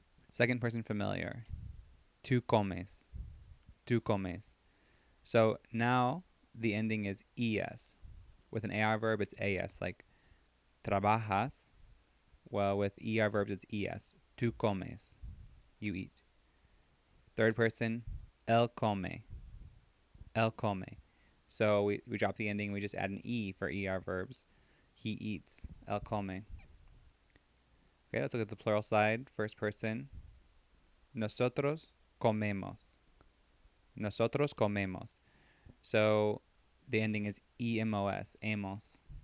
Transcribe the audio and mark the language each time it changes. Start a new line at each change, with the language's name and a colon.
English: Second person familiar,
Spanish: tú comes, tú comes.
English: So now the ending is ES. With an AR verb, it's AS, like trabajas. Well, with ER verbs, it's ES.
Spanish: Tú comes,
English: you eat. Third person,
Spanish: él come, él come.
English: So we drop the ending, we just add an E for ER verbs. He eats,
Spanish: él come.
English: Okay, let's look at the plural side. First person,
Spanish: nosotros comemos. Nosotros comemos.
English: So the ending is EMOS, amos.